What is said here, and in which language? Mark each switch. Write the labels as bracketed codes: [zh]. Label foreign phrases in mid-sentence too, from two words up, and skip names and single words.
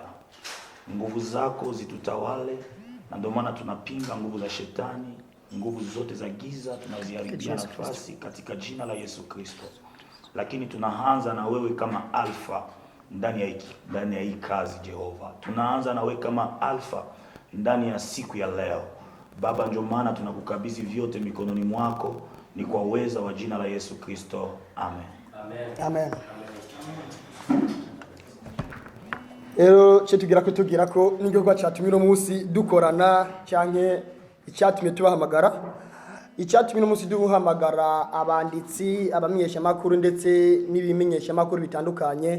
[sw] Nguvu zako zitutawale, na ndio maana tunapinga nguvu za shetani, nguvu zote za giza tunaziharibia nafasi katika jina la Yesu Kristo. Lakini tunaanza na wewe kama alfa ndani ya hii kazi Jehova. Tunaanza na wewe kama alfa ndani ya siku ya leo. Baba, ndio maana tunakukabidhi vyote mikononi mwako, ni kwa uweza wa jina la Yesu Kristo. Amen. Amen. [rn] Ero tugira ko n'igikorwa cyatumye uno munsi dukorana cyanke icyatumye tubahamagara. Icyatumye uno munsi duhamagara abanditsi, abamenyesha makuru ndetse n'ibimenyesha makuru bitandukanye.